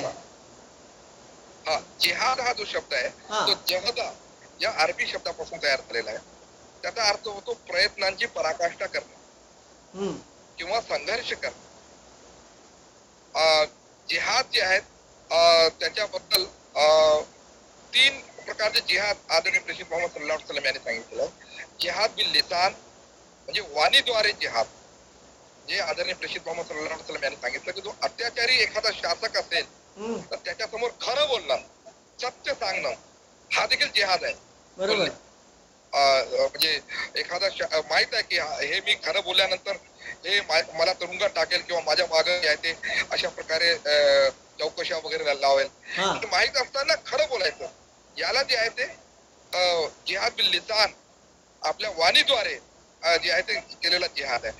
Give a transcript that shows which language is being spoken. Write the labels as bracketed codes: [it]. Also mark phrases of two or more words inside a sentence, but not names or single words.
[mr] हा, जिहाद हा जो शब्द आहे तो जहदा या अरबी शब्दापासून तयार झालेला आहे. त्याचा अर्थ होतो प्रयत्नांची पराकाष्ठा करणे किंवा संघर्ष करणे. जिहाद जे आहेत त्याच्याबद्दल 3 प्रकारचे जिहाद आदरणीय प्रेषित मोहम्मद [ar] صلى الله عليه وسلم [mr] यांनी सांगितलं. [ar] جهاد باللسان [mr] म्हणजे वाणीद्वारे जिहाद, जे आदरणीय प्रेषित मोहम्मद [ar] صلى الله عليه وسلم [mr] यांनी सांगितलं की जो अत्याचारी एखादा शासक असेल तर त्याच्या समोर खरं बोलणं, सत्य सांगणं, हा देखील जिहाद आहे. म्हणजे एखादा माहित आहे की हे मी खरं बोलल्यानंतर हे मला तुरुंगात टाकेल किंवा माझ्या मागे आहे ते अशा प्रकारे चौकशा वगैरे लावेल, माहित असताना खरं बोलायचं, याला जे आहे ते [ar] جهاد باللسان, [mr] आपल्या वाणीद्वारे जे आहे ते केलेला जिहाद आहे.